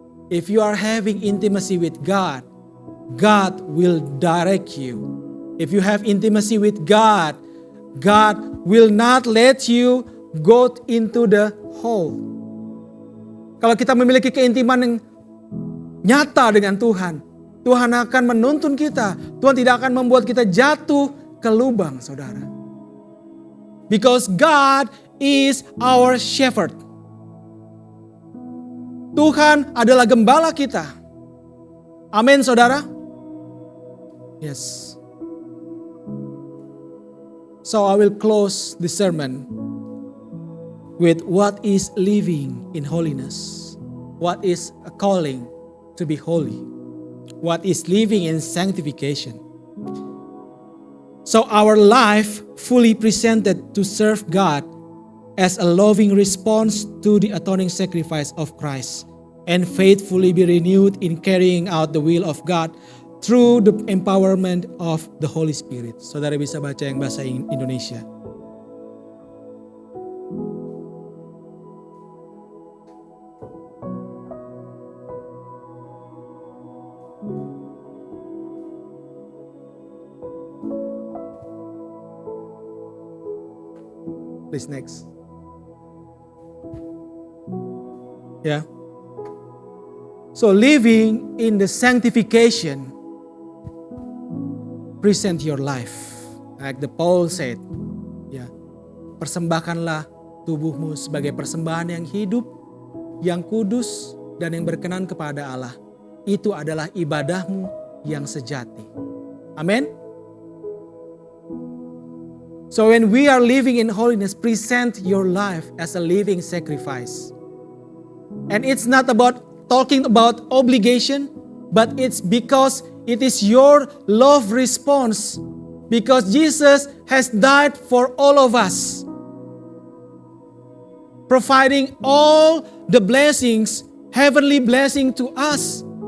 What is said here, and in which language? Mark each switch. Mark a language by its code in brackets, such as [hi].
[en] If you are having intimacy with God, God will direct you. If you have intimacy with God, God will not let you go into the hole. [id] Kalau kita memiliki keintiman yang nyata dengan Tuhan, Tuhan akan menuntun kita. Tuhan tidak akan membuat kita jatuh ke lubang, saudara. [en] Because God is our shepherd. [id] Tuhan adalah gembala kita. Amin, saudara. Yes. [en] So I will close the sermon with what is living in holiness. What is a calling to be holy. What is living in sanctification. So our life fully presented to serve God as a loving response to the atoning sacrifice of Christ, and faithfully be renewed in carrying out the will of God through the empowerment of the Holy Spirit. [id] Saudara bisa baca yang bahasa Indonesia. [en] Please next. Yeah. So living in the sanctification, present your life. Like the Paul said, [id] ya, persembahkanlah tubuhmu sebagai persembahan yang hidup, yang kudus, dan yang berkenan kepada Allah. Itu adalah ibadahmu yang sejati. Amin. [en] So when we are living in holiness, present your life as a living sacrifice. And it's not about talking about obligation, but it's because it is your love response. Because Jesus has died for all of us, providing all the blessings, heavenly blessing to us.